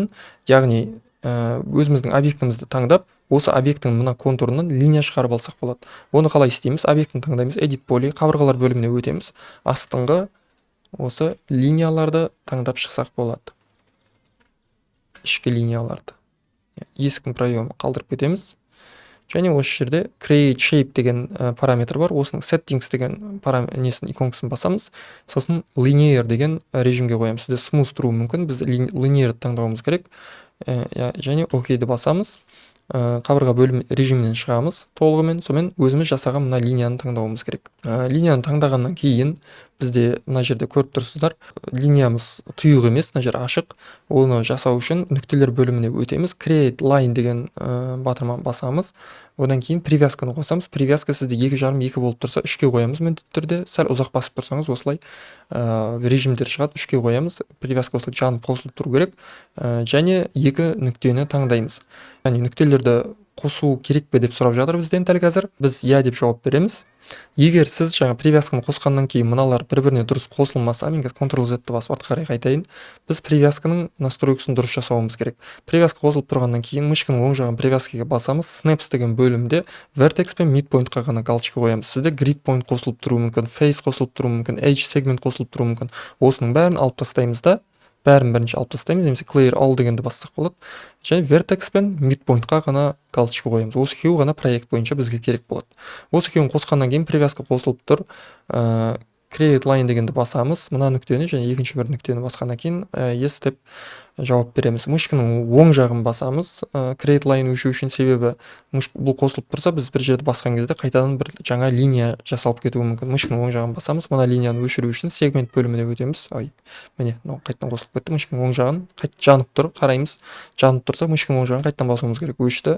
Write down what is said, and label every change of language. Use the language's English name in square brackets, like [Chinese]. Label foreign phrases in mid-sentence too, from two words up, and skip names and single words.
[Kazakh] Яғни өзіміздің объектімізді таңдап, осы объекттің мына контурынан линия шығарып алсақ болады. Оны қалай істейміз? Объектін таңдаймыз, [English] edit poly, [Kazakh] қабырғалар бөліміне өтеміз. Астыңғы осы линияларды таңдап шықсақ болады. Ішкі линияларды. Есіктің проемы қалдырып кетеміз. Және осы жерде [English] create shape [Kazakh] деген параметр бар. Осының settings деген иконкасын басамыз. Сосын linear деген режимге қоямыз. Сізде smooth тұру мүмкін. Біз linear таңдауымыз керек. Және OK-ді басамыз. Қабырға бөлім режимінен шығамыз толығымен. Сонымен өзіміз жасаған мына линияны таңдауымыз керек. Линияны таңдағаннан кейін бізде мына жерде көріп тұрсыздар, линиямыз тұйық емес, мына жер ашық. Оны жасау үшін нүктелер бөліміне өтеміз. [English] Create line [Kazakh] деген батырманы басамыз. Одан кейін привязканы қосамыз. Привязка сізде 2,5-2 болып тұрса, 3-ке қоямыз міндетті түрде. Сәл ұзақ басып тұрсаңыз, осылай режимдер шығады, 3-ке қоямыз. Привязка осылай жанып қосылып тұру керек. Және 2 нүктені таңдаймыз. Яғни нүктелерді қосу керек пе деп сұрап жатыр бізден дәл қазір. Біз иә деп жауап береміз. Егер сіз жаңа привязканы қосқаннан кейін мыналар бір-біріне дұрыс қосылмаса, мен Ctrl-Z-ті басып артқа қарай қайтайын. Біз привязканың настройкасын дұрыс жасауымыз керек. Привязка қосылып тұрғаннан кейін мышканың оң жағын привязкаға басамыз. Snaps деген бөлімде vertex пен midpoint-қа ғана галочка қоямыз. Сізде [English] grid point [Kazakh] қосылып тұруы мүмкін, face қосылып тұруы мүмкін, [English] edge segment [Kazakh] қосылып тұруы мүмкін. Осының бәрін алып тастаймыз да, бәрін бірінші алып тастаймыз, немесе [English] clear all [Kazakh] дегенді бассақ болады. Және vertex пен midpoint-қа ғана галочка қоямыз. Осы екеуі ғана проект бойынша бізге керек болады. Осы екеуін қосқаннан кейін привязка қосылып тұр. [English] Create line [Kazakh] дегенді басамыз. Мына нүктені және екінші бір нүктені басқаннан кейін yes деп жауап береміз. Мышканың оң жағын басамыз. [English] Create line [Kazakh] өшу үшін себебі бұл қосылып тұрса, біз бір жерді басқан кезде қайтадан бір жаңа линия жасалып кетуі мүмкін. Мышканың оң жағын басамыз. Мына линияны өшіру үшін сегмент бөліміне өтеміз. Міне, қайтадан қосылып кетті. Мышканың оң жағын жанып тұр, қараймыз. Жанып тұрса, мышканың оң жағын қайтадан басуымыз керек. Өшті.